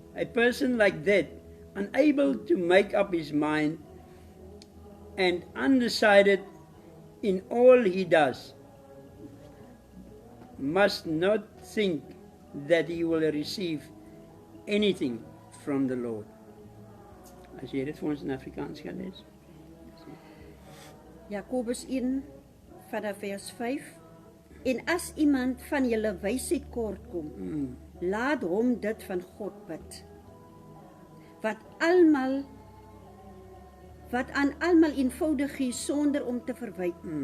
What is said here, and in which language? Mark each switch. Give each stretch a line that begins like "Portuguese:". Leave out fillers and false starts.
English: A person like that, unable to make up his mind and undecided in all he does, must not think that he will receive anything from the Lord.
Afrikaans: As jy dit vir ons in Afrikaans gaan lees. Jakobus 1 vanaf vers 5. En as iemand van julle wysheid kort kom, laat hom dit van God bid. Wat aan almal eenvoudig gee sonder om te verwyk.